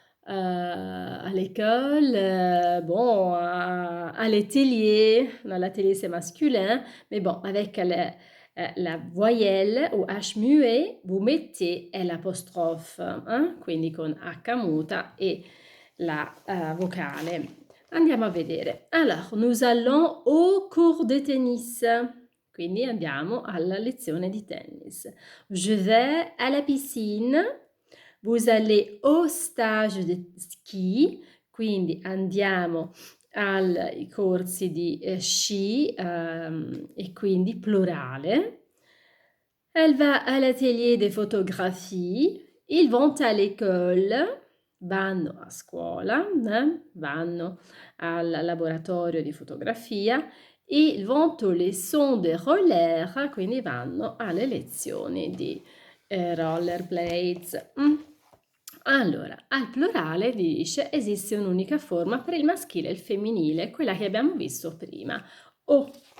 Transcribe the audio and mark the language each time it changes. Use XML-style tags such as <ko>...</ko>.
<fr>À l'école, bon, à l'atelier, non, l'atelier c'est masculin, mais bon, avec la voyelle ou H muet, vous mettez l'apostrophe,</fr> <it>quindi con H muta e la vocale. Andiamo a vedere.</it> <fr>Alors, nous allons au cours de tennis.</fr> <it>Quindi andiamo alla lezione di tennis.</it> <fr>Je vais à la piscine. Vous allez au stage di ski,</fr> <it>quindi andiamo ai corsi di sci e quindi plurale.</it> <fr>Elle va à l'atelier de fotographie. Ils vont à l'école.</fr> <it>Vanno a scuola, vanno al laboratorio di fotografia.</it> <fr>Ils vont aux leçons de roller,</fr> <it>quindi vanno alle lezioni di rollerblades. Allora, al plurale dice esiste un'unica forma per il maschile e il femminile, quella che abbiamo visto prima. O.</it>